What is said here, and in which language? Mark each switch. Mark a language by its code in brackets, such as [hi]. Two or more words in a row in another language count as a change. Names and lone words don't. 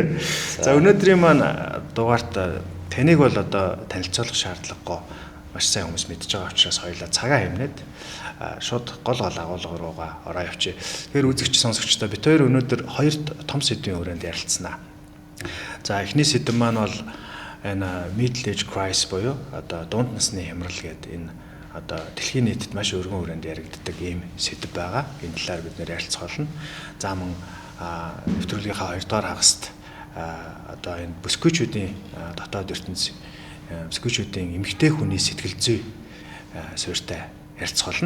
[mn] За өнөөдрийн маань дугаарт таныг бол одоо танилцуулах шаардлагагүй маш сайн хүмүүс мэдж байгаа учраас хоёулаа цагаа хэмнээд шууд гол агуулга руугаа ороо явчих. Тэгэхээр үзэгч сонсогчдоо бид хоёр өнөөдөр хоёр том сэдвийн хүрээнд ярилцсанаа. За эхний сэдэв маань бол энэ [en] middle age crisis [mn] буюу одоо дунд насны хямрал гэдэг энэ одоо дэлхийн нийтэд маш өргөн хүрээнд яригддаг ийм сэдэв байгаа. Энэ талаар бид нэр ярилцах болно. За мөн нэвтрүүлгийнхаа 2 дугаар хагаст одоо энэ бүсгүйчүүдийн дотоод ертөнц бүсгүйчүүдийн эмэгтэй хүний сэтгэл зүй суурьтай ярилцах болно.